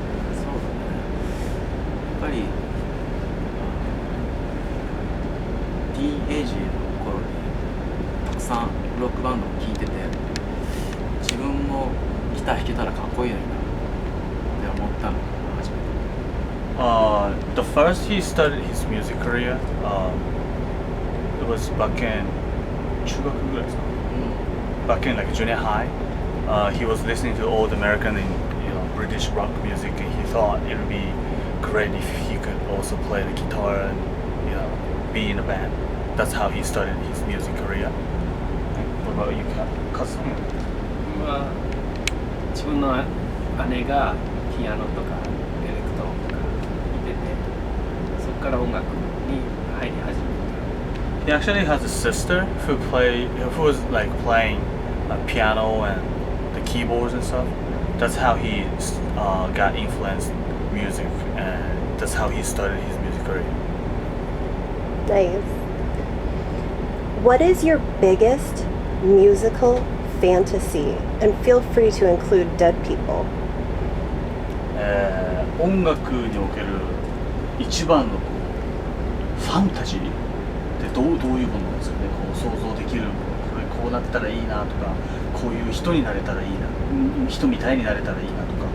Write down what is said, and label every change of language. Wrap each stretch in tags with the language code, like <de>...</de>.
<ja>そうだね。やっぱりティーンエイジの頃にたくさんロックバンドを聴いてて、自分もギター弾けたらかっこいいのになって思ったのが初めて。</ja> <en>The first he started his music career, it was back in</en> <ja>中学ぐらいですか。</ja> <en>Back in like junior high, he was listening to old American and British rock music, and he thought it would be great if he could also play the guitar and be in a band. That's how he started his music career. What about you, Kaz?</en> <ja>は自分の姉がピアノとかエレクトーンとか弾いてて、そこから音楽に入り始めた。</ja> <en>He actually has a sister who was like playing piano and the keyboards and stuff. That's how he got influenced music, and that's how he started his music career. Nice. What is your biggest musical fantasy? And feel free to include dead people.</en> <ja>音楽における一番のファンタジーってどういうものなんですかね。こう想像できるもの、こうなったらいいなとか、こういう人になれたらいいな、人みたいになれたらいいなとか。</ja>